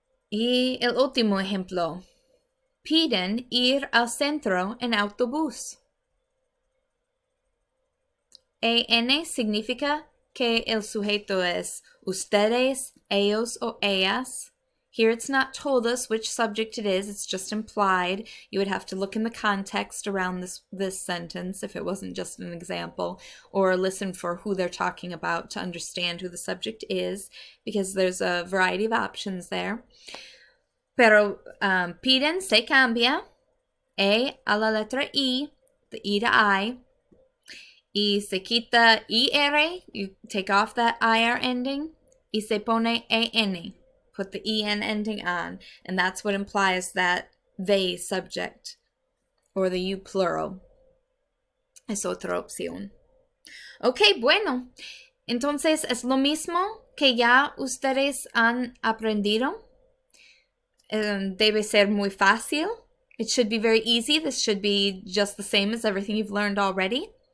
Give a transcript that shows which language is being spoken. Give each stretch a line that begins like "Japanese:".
Spanish: Y el último ejemplo. Piden ir al centro en autobús. EN significa que el sujeto es ustedes, ellos, o ellas.
English: Here it's not told us which subject it is, it's just implied. You would have to look in the context around this sentence if it wasn't just an example, or listen for who they're talking about to understand who the subject is, because there's a variety of options there.
Spanish: Pero piden se cambia, E a la letra I,
English: the E to I,
Spanish: y se quita IR,
English: you take off that IR ending,
Spanish: y se pone EN,
English: put the EN ending on, and that's what implies that they subject, or the you plural.
Spanish: Es otra opción. Ok, bueno, entonces es lo mismo que ya ustedes han aprendido. Debe ser muy fácil.
English: It should be very easy. This should be just the same as everything you've learned already.